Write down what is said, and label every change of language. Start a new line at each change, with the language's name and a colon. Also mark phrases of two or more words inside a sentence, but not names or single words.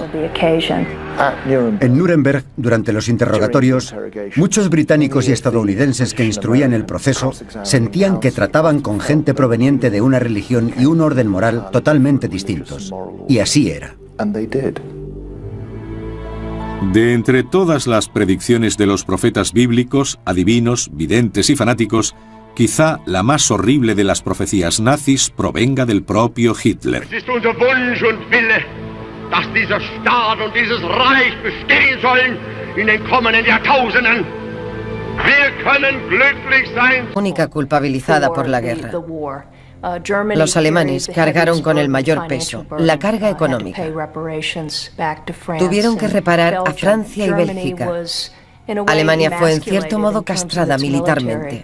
Spanish: En Nuremberg, durante los interrogatorios, muchos británicos y estadounidenses que instruían el proceso sentían que trataban con gente proveniente de una religión y un orden moral totalmente distintos. Y así era. De entre todas las predicciones de los profetas bíblicos, adivinos, videntes y fanáticos, quizá la más horrible de las profecías nazis provenga del propio Hitler.
German: Es ist unser Wunsch und Wille, dass dieser Staat und dieses Reich bestehen sollen in den kommenden Jahrtausenden.
Spanish: Única culpabilizada por la guerra. Los alemanes cargaron con el mayor peso, la carga económica. Tuvieron que reparar a Francia y Bélgica. Alemania fue en cierto modo castrada militarmente.